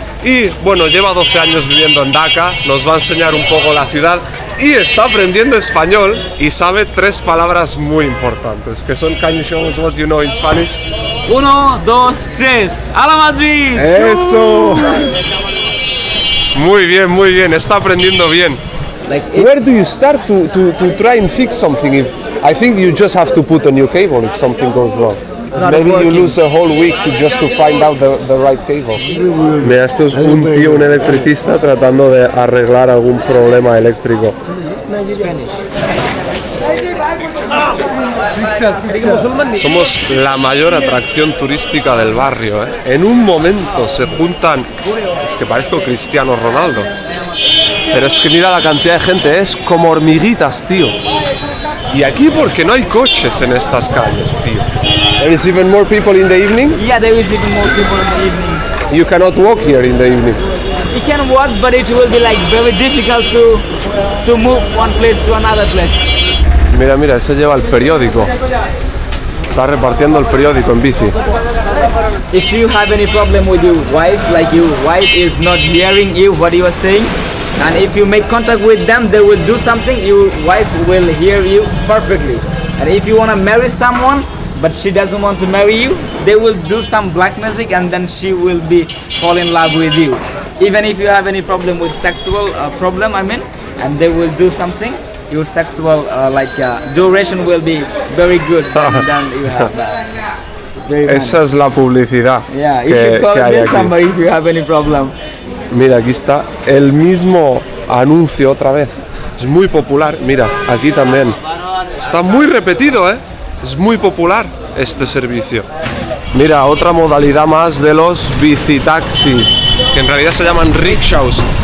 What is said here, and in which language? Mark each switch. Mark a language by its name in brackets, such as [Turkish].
[Spanish] Y bueno, lleva 12 años viviendo en Dhaka, nos va a enseñar un poco la ciudad y está aprendiendo español y sabe 3 palabras muy importantes, que son [English] "Can you show us what you know in Spanish?" [Spanish] 1, 2, 3. ¡A la Madrid! ¡Eso! Muy bien, está aprendiendo bien. [English] Where do you start to try and fix something? I think you just have to put a new cable if something goes wrong. Maybe you lose a whole week just to find out the right cable. [Spanish] Mira, esto es un tío, un electricista tratando de arreglar algún problema eléctrico. Somos la mayor atracción turística del barrio, En un momento se juntan, es que parezco Cristiano Ronaldo, pero es que mira la cantidad de gente, es como hormiguitas, tío. Y aquí porque no hay coches en estas calles, tío. [English] There is even more people in the evening? Yeah, there is even more people in the evening. You cannot walk here in the evening. You can walk, but it will be like very difficult to move one place to another place. [Spanish] Mira, ese lleva el periódico. Está repartiendo el periódico en bici. [English] If you have any problem with your wife, like your wife is not hearing you what you are saying, and if you make contact with them, they will do something, your wife will hear you perfectly. And if you want to marry someone, but she doesn't want to marry you, they will do some black magic and then she will be fall in love with you. Even if you have any problem with sexual problem, and they will do something, your sexual duration will be very good than you have that. It's very [Spanish] Esa es la publicidad. [English] Yeah, you should call this number if you have any problem. [Spanish] Mira, aquí está el mismo anuncio otra vez. Es muy popular. Mira, aquí también. Está muy repetido, Es muy popular este servicio. Mira, otra modalidad más de los bicitaxis, que en realidad se llaman rickshaws.